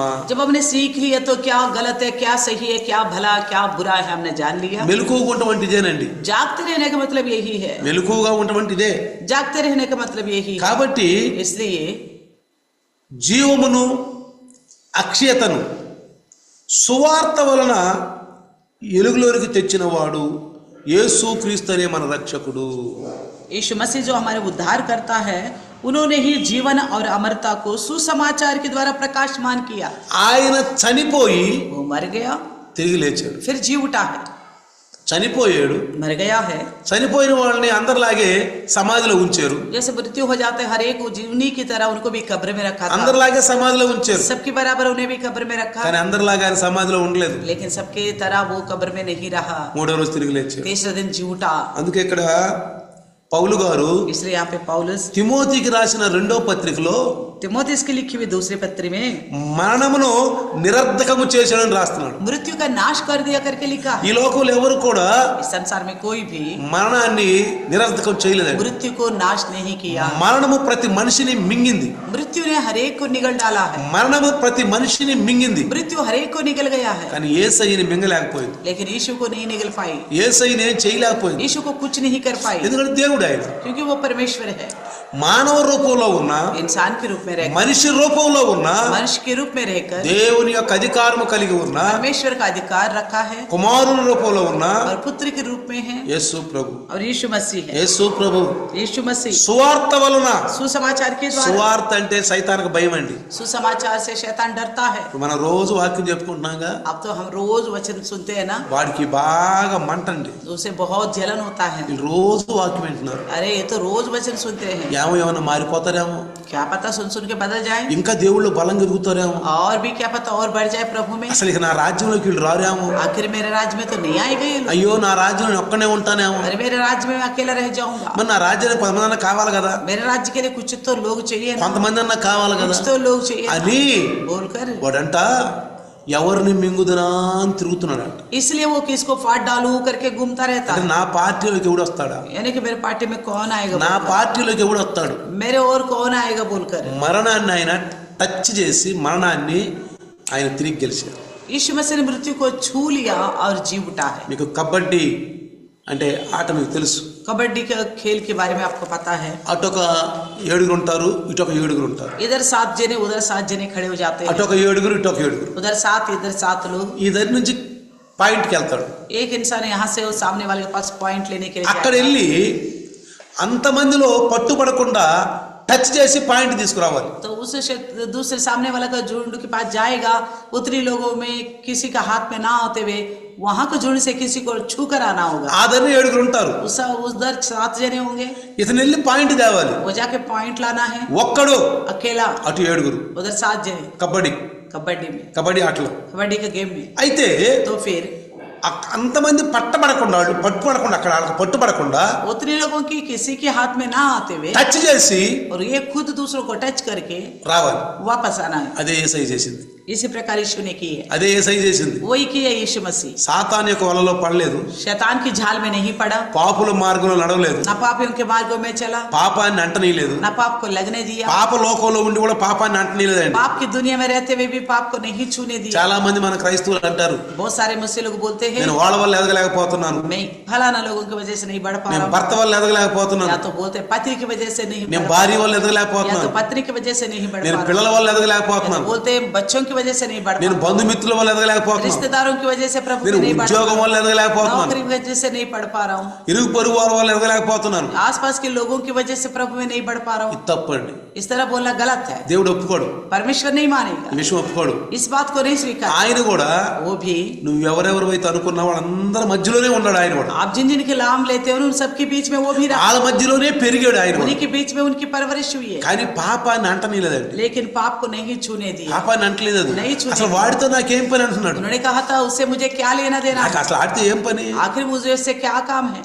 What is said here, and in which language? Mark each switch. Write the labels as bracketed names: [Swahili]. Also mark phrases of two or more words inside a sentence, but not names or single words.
[Hindi] जब हमने सीख लिया तो क्या गलत है, क्या सही है, क्या भला क्या बुरा है, हमने जान लिया. [Telugu] మెలకువగా ఉండటం ఇదేనండి. [Hindi] जागते रहने का मतलब यही है. [Telugu] మెలకువగా ఉండటం ఇదే. [Hindi] जागते रहने का मतलब यही है. [Telugu] కాబట్టి [Hindi] इसलिए [Telugu] జీవమును అక్షయతను సువార్త వలన ఎలుగులోనికి తెచ్చిన వాడు యేసుక్రీస్తు అనే మన రక్షకుడు. [Hindi] यीशु मसीह जो हमारे उद्धार करता है, उन्होंने ही जीवन और अमरता को सुसमाचार के द्वारा प्रकाशमान किया. [Telugu] ఆయన చనిపోయి [Hindi] वो मर गया [Telugu] తిరిగి లేచాడు. [Hindi] फिर जी उठा है. [Telugu] చనిపోయాడు, [Hindi] मर गया है. [Telugu] చనిపోయిన వాళ్ళని అందరిలాగే సమాధిలో ఉంచారు. [Hindi] जैसे मृत्यु हो जाते हर एक उन्हीं की तरह उनको भी कब्र में रखा था. [Telugu] అందరిలాగే సమాధిలో ఉంచారు. [Hindi] सबके बराबर उन्हें भी कब्र में रखा. [Telugu] కానీ అందరిలాగా ఆయన సమాధిలో ఉండలేదు. [Hindi] लेकिन सबके तरह वो कब्र में नहीं रहा. [Telugu] 3వ రోజు తిరిగి లేచారు. [Hindi] तीसरे दिन जी उठा. [Telugu] అందుకే ఇక్కడ పౌలు గారు [Hindi] इसलिए यहाँ पे पौलुस [Telugu] తిమోతికి రాసిన 2వ పత్రికలో [Hindi] तिमोथेयुस की लिखी हुई दूसरे पत्र में [Telugu] మరణమును నిరర్ధకము చేశాడని రాస్తున్నాడు. [Hindi] मृत्यु का नाश कर दिया करके लिखा है. [Telugu] ఈ లోకంలో ఎవరు కూడా [Hindi] इस संसार में कोई भी [Telugu] మరణాన్ని నిరర్ధకం చేయలేదండి. [Hindi] मृत्यु को नाश नहीं किया. [Telugu] మరణము ప్రతి మనిషిని మింగింది. [Hindi] मृत्यु ने हरेक को निगल डाला है. [Telugu] మరణము ప్రతి మనిషిని మింగింది. [Hindi] मृत्यु हरेक को निगल गया है. [Telugu] కానీ యేసయ్యని మింగలేకపోయింది. [Hindi] लेकिन यीशु को नहीं निगल पाई. [Telugu] యేసయ్యని ఏం చేయలేకపోయింది. [Hindi] यीशु को कुछ नहीं कर पाई, [Telugu] ఎందుకంటే దేవుడు ఆయన [Hindi] क्योंकि वो परमेश्वर है. [Telugu] మానవ రూపంలో ఉన్న [Hindi] इंसान के रूप में रहकर, [Telugu] మనిషి రూపంలో ఉన్న [Hindi] मनुष्य के रूप में रहकर [Telugu] దేవుని యొక్క అధికారము కలిగి ఉన్న [Hindi] परमेश्वर का अधिकार रखा है. [Telugu] కుమారుని రూపంలో ఉన్న [Hindi] और पुत्र के रूप में है [Telugu] యేసు ప్రభు. [Hindi] और यीशु मसीह है. [Telugu] యేసు ప్రభు [Hindi] यीशु मसीह [Telugu] సువార్త వలన, [Hindi] सुसमाचार के द्वारा. [Telugu] సువార్త అంటే సైతానికి భయం అండి. [Hindi] सुसमाचार से शैतान डरता है. [Telugu] మనం రోజు వాక్యం చెప్పుకుంటున్నాగా, [Hindi] अब तो हम रोज वचन सुनते हैं ना, [Telugu] వాడికి బాగా మంటండి. [Hindi] तो उसे बहुत जलन होता है. [Telugu] వీళ్ళు రోజు వాక్యం వింటున్నారు. [Hindi] अरे ये तो रोज वचन सुनते हैं, [Telugu] ఏమైనా మారిపోతారేమో, [Hindi] क्या पता सुन सुन के बदल जाए, [Telugu] ఇంకా దేవుళ్ళు బలం ఎదుగుతారేమో, [Hindi] और भी क्या पता और बढ़ जाए प्रभु में. [Telugu] అసలు ఇక నా రాజ్యంలోకి వీళ్ళు రారేమో, [Hindi] आखिर मेरे राज्य में तो नहीं आएगा ये लोग. [Telugu] అయ్యో నా రాజ్యంలో నేను ఒక్కనే ఉంటానేమో, [Hindi] अरे मेरे राज्य में मैं अकेला रह जाऊंगा. [Telugu] మరి నా రాజ్యానికి 10 మంది కావాలి కదా, [Hindi] मेरे राज्य के लिए कुछ तो लोग चाहिए ना, [Telugu] కొంతమంది అన్నా కావాలి కదా [Hindi] कुछ तो लोग चाहिए [Telugu] అని [Hindi] बोलकर, [Telugu] వాడంట ఎవరిని మింగుదనా అని తిరుగుతున్నాడంట. [Hindi] इसलिए वो किसको फाड़ डालू करके घूमता रहता [Telugu] అంటే [Hindi] है. [Telugu] నా పార్టీలోకి ఎవడు వస్తాడా, [Hindi] यानी कि मेरे पार्टी में कौन आएगा, [Telugu] నా పార్టీలోకి ఎవడు వస్తాడు. [Hindi] मेरे और कौन आएगा बोलकर [Telugu] మరణాన్ని ఆయన టచ్ చేసి మరణాన్ని ఆయన తిరిగి గెలిచారు. [Hindi] यीशु मसीह ने मृत्यु को छू लिया और जी उठा है. [Telugu] మీకు కబడ్డీ అంటే ఆట మీకు తెలుసు. [Hindi] कबड्डी के खेल के बारे में आपको पता है। [Telugu] అటొక 7 ఉంటారు, ఇటొక 7 ఉంటారు. [Hindi] इधर 7 जने उधर 7 जने खड़े हो जाते हैं, [Telugu] అటొక 7 ఇటొక 7. [Hindi] उधर 7 इधर 7 लोग. [Telugu] ఈ దగ్గర నుంచి పాయింట్కి వెళ్తాడు. [Hindi] एक इंसान यहाँ से वो सामने वाले के पास पॉइंट लेने के लिए [Telugu] అక్కడ [Hindi] जाएगा. [Telugu] వెళ్ళి అంతమందిలో పట్టుబడకుండా టచ్ చేసి పాయింట్ తీసుకురావాలి. [Hindi] तो उस दूसरे सामने वाला का झुंड के पास जाएगा, उतनी लोगों में किसी का हाथ में ना होते हुए वहां को झुंड से किसी को छू कर आना होगा. [Telugu] ఆ దగ్గర 7 ఉంటారు. [Hindi] उधर 7 जने होंगे, [Telugu] ఇతను వెళ్ళి పాయింట్ తేవాలి. [Hindi] वो जाके पॉइंट लाना है [Telugu] ఒక్కడు [Hindi] अकेला, [Telugu] అటు 7. [Hindi] उधर 7 जने [Telugu] కబడ్డీ [Hindi] कबड्डी [Telugu] ఆటలో [Hindi] कबड्डी के गेम में. [Telugu] అయితే [Hindi] तो फिर [Telugu] అంతమంది పట్టబడకుండా వాళ్ళు పట్టుబడకుండా అక్కడ వాళ్ళకి పట్టుబడకుండా [Hindi] उतने लोगों की किसी के हाथ में ना आते हुए [Telugu] టచ్ చేసి [Hindi] और ये खुद दूसरों को टच करके [Telugu] రావాలి. [Hindi] वापस आना है. [Telugu] అదే యేసయ్య చేసింది. [Hindi] इसी प्रकार यीशु ने की है, [Telugu] అదే యేసయ్య చేసింది. [Hindi] वही किया यीशु मसीह. [Telugu] సాతాను యొక్క వలలో పడలేదు, [Hindi] शैतान की झाल में नहीं पड़ा, [Telugu] పాపుల మార్గంలో నడవలేదు, [Hindi] न पापियों के मार्गों में चला, [Telugu] పాపాన్ని అంటనీయలేదు, [Hindi] न पाप को लगने दिया, [Telugu] పాప లోకంలో ఉండి కూడా పాపాన్ని అంటనీయలేదండి. [Hindi] पाप की दुनिया में रहते हुए भी पाप को नहीं छूने दिया. [Telugu] చాలా మంది మన క్రైస్తవులు అంటారు, [Hindi] बहुत सारे मुझसे लोग बोलते हैं [Telugu] నేను వాళ్ళ వల్ల ఎదగలేకపోతున్నాను, [Hindi] मैं फलाना लोगों की वजह से नहीं बढ़ पा [Telugu] నేను [Hindi] रहा [Telugu] భర్త వల్ల [Hindi] हूँ, [Telugu] ఎదగలేకపోతున్నాను, [Hindi] या तो बोलते हैं पति की वजह से नहीं [Telugu] నేను [Hindi] बढ़ पा [Telugu] భార్య వల్ల [Hindi] रहा हूँ, या [Telugu] ఎదగలేకపోతున్నాను, [Hindi] तो पत्नी की वजह से नहीं बढ़ [Telugu] నేను [Hindi] पा रहा [Telugu] పిల్లల [Hindi] हूँ, [Telugu] వల్ల [Hindi] या तो [Telugu] ఎదగలేకపోతున్నాను, [Hindi] बोलते हैं बच्चों की वजह से नहीं बढ़ पा [Telugu] నేను [Hindi] रहा हूँ, [Telugu] బంధుమిత్రుల వల్ల ఎదగలేకపోతున్నాను, [Hindi] रिश्तेदारों की वजह से प्रभु [Telugu] నేను [Hindi] में नहीं बढ़ [Telugu] ఉద్యోగం [Hindi] पा [Telugu] వల్ల [Hindi] रहा हूँ, [Telugu] ఎదగలేకపోతున్నాను, [Hindi] नौकरी की वजह से नहीं पढ़ पा रहा हूँ, [Telugu] ఇరుగు పొరుగు వారి వల్ల ఎదగలేకపోతున్నాను. [Hindi] आसपास के लोगों की वजह से प्रभु में नहीं बढ़ पा रहा हूँ. [Telugu] ఇది తప్పండి. [Hindi] इस तरह बोलना गलत है. [Telugu] దేవుడు ఒప్పుకోడు, [Hindi] परमेश्वर नहीं मानेगा, [Telugu] ఈ విషయం ఒప్పుకోడు. [Hindi] इस बात को नहीं स्वीकार. [Telugu] ఆయన కూడా [Hindi] वो भी [Telugu] నువ్వు ఎవరెవరైతే అనుకున్నా వాళ్ళందరి మధ్యలోనే ఉన్నాడు. ఆయన కూడా [Hindi] आप जिन जिन के नाम लेते हो उन सबके बीच में वो भी रहा, [Telugu] వాళ్ళ మధ్యలోనే పెరిగాడు. ఆయన కూడా [Hindi] उन्हीं के बीच में उनकी परवरिश हुई है, [Telugu] కానీ పాపాన్ని అంటనీయలేదండి. [Hindi] लेकिन पाप को नहीं छूने दिया. [Telugu] పాపాన్ని అంటలేదు. [Hindi] नहीं छूने [Telugu] అసలు వాడితో నాకేం పని అంటున్నాడు. [Hindi] उन्होंने कहा था उससे मुझे क्या लेना देना [Telugu] నాకు [Hindi] है, [Telugu] అసలు ఆడితే ఏం పని. [Hindi] आखिर मुझे उससे क्या काम है.